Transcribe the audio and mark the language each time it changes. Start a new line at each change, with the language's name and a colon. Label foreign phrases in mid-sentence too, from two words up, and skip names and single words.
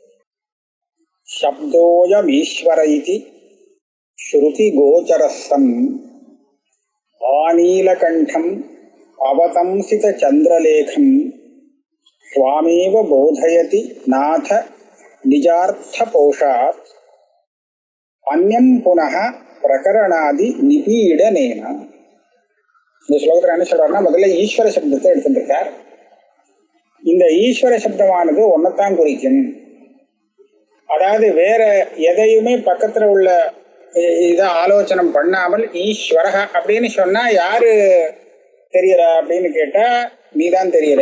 Sanskrit: शब्दोऽयमीश्वर इति श्रुति गोचरस्सन् आनीलकण्ठम् अवतंसित चन्द्रलेखं स्वामेव बोधयति नाथ निजार्थपोषात् अन्यं पुनः प्रकरणादि निपीडनेन।
Tamil: இந்த ஸ்லோகத்தில் என்ன சொல்றாருன்னா, முதல்ல ஈஸ்வர சப்தத்தை எடுத்துட்டு இருக்கார். இந்த ஈஸ்வர சப்தமானது ஒன்னத்தான் குறிக்கும். அதாவது வேற எதையுமே பக்கத்துல உள்ள இதை ஆலோசனை பண்ணாமல் ஈஸ்வரக அப்படின்னு சொன்னா யாரு தெரியற அப்படின்னு கேட்டா நீதான் தெரியற.